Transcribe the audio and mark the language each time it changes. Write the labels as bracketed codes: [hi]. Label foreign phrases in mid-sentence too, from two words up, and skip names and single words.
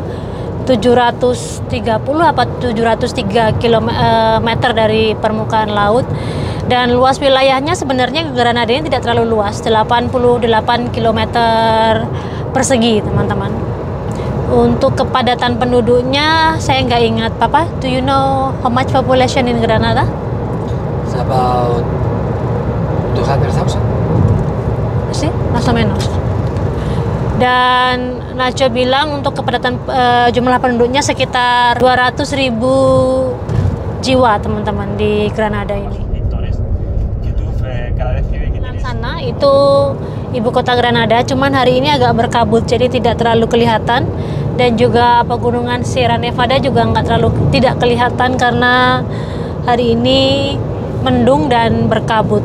[id] 730 apa 703 km dari permukaan laut. Dan luas wilayahnya sebenarnya Granada ini tidak terlalu luas, 88 km persegi teman-teman. Untuk kepadatan penduduknya saya nggak ingat. [en] Papa, do you know how much population in Granada? It's about 200,000. [es] Sih, más o menos. [id] Dan Nacho bilang untuk kepadatan jumlah penduduknya sekitar 200.000 jiwa teman-teman di Granada ini. Sana itu ibu kota Granada, cuman hari ini agak berkabut jadi tidak terlalu kelihatan, dan juga pegunungan Sierra Nevada juga tidak kelihatan karena hari ini mendung dan berkabut.